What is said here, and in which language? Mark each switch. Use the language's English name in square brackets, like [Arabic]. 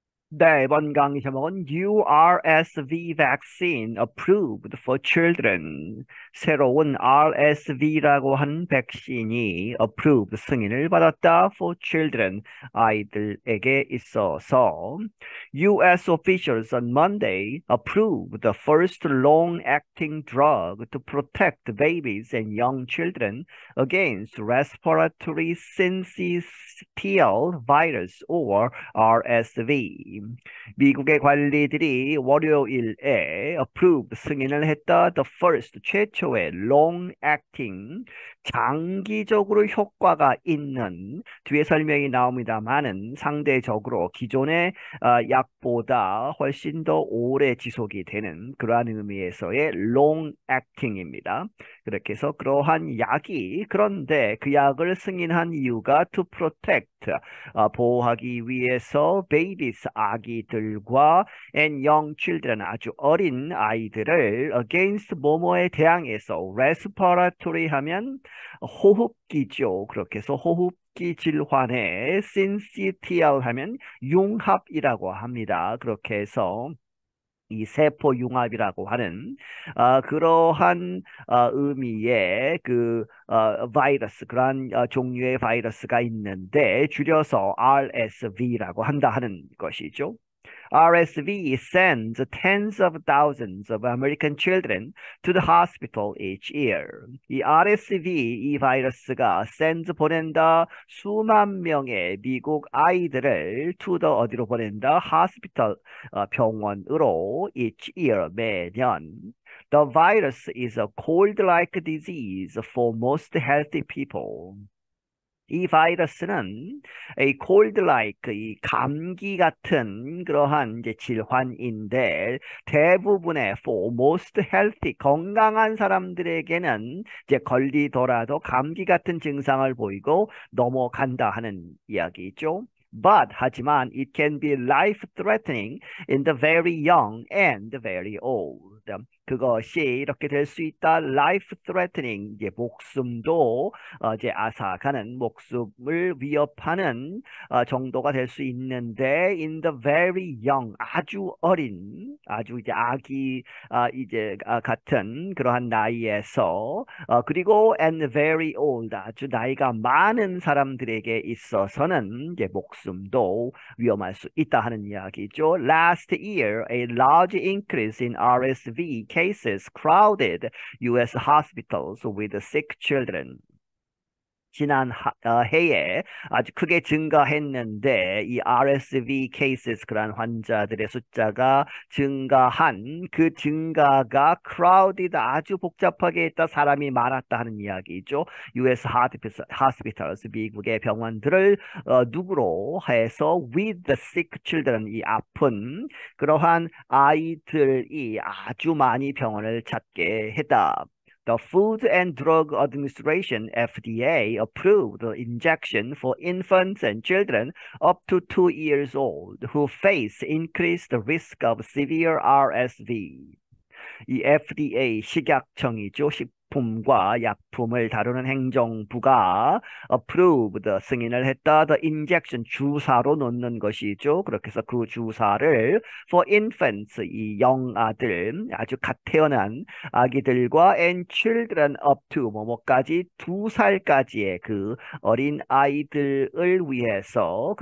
[Korean] 네, 이번 강의 제목은 [English] URSV vaccine approved for children. [Korean] 새로운 RSV라고 하는 백신이 approved, 승인을 받았다 [English] for children, [Korean] 아이들에게 있어서. [English] US officials on Monday approved the first long-acting drug to protect babies and young children against respiratory syncytial virus or RSV. [Korean] 미국의 관리들이 월요일에 approved, 승인을 했다. [English] The first, [Korean] 최초의 long-acting, 장기적으로 효과가 있는, 뒤에 설명이 나옵니다만은 상대적으로 기존의 약보다 훨씬 더 오래 지속이 되는 그러한 의미에서의 long-acting입니다. 그렇게 해서 그러한 약이, 그런데 그 약을 승인한 이유가 [English] to protect, [Korean] 보호하기 위해서 babies, 아기들과 [English] and young children, [Korean] 아주 어린 아이들을 against 뭐뭐에 대항해서 respiratory 하면 호흡기죠. 그렇게 해서 호흡기 질환에 syncytial 하면 융합이라고 합니다. 그렇게 해서 이 세포융합이라고 하는 그러한 의미의 바이러스, 그러한 종류의 바이러스가 있는데 줄여서 RSV라고 한다 하는 것이죠. [English] RSV sends tens of thousands of American children to the hospital each year. [Korean] 이 RSV, 이 바이러스가 sends, 보낸다, 수만 명의 미국 아이들을 [English] to the, [Korean] 어디로 보낸다? [English] hospital, [Korean] 병원으로 [English] each year, [Korean] 매년. [English] The virus is a cold-like disease for most healthy people. [Korean] 이 바이러스는 이 cold-like, 이 감기 같은 그러한 이제 질환인데 대부분의 [English] for most healthy, [Korean] 건강한 사람들에게는 이제 걸리더라도 감기 같은 증상을 보이고 넘어간다 하는 이야기죠. [English] But, [Korean] 하지만 [English] it can be life-threatening in the very young and very old. [Korean] 그것이 이렇게 될 수 있다. life-threatening, 이제 목숨도 이제 앗아가는, 목숨을 위협하는 정도가 될 수 있는데 [English] in the very young, [Korean] 아주 어린, 아주 이제 아기 같은 그러한 나이에서 그리고 [English] and very old, [Korean] 아주 나이가 많은 사람들에게 있어서는 이제 목숨도 위험할 수 있다 하는 이야기죠. [English] Last year, a large increase in RSV cases crowded U.S. hospitals with sick children. [Korean] 지난 해에 아주 크게 증가했는데 이 [English] RSV cases, [Korean] 그러한 환자들의 숫자가 증가한 그 증가가 crowded, 아주 복잡하게 했다, 사람이 많았다 하는 이야기죠. [English] US hospitals, [Korean] 미국의 병원들을 누구로 해서 [English] with the sick children, [Korean] 이 아픈 그러한 아이들이 아주 많이 병원을 찾게 했다. [English] The Food and Drug Administration, FDA, approved the injection for infants and children up to 2 years old who face increased risk of severe RSV. [Korean] 이 FDA, 식약청이죠. 식품과 약품을 다루는 행정부가 approved, 승인을 했다. [English] The injection, [Korean] 주사로 놓는 것이죠. 그렇게 해서 그 주사를 [English] for infants, [Korean] 이 영아들, 아주 갓 태어난 아기들과 [English] and children up to [Korean] 뭐뭐까지, 2살까지의 그 어린 아이들을 위해서.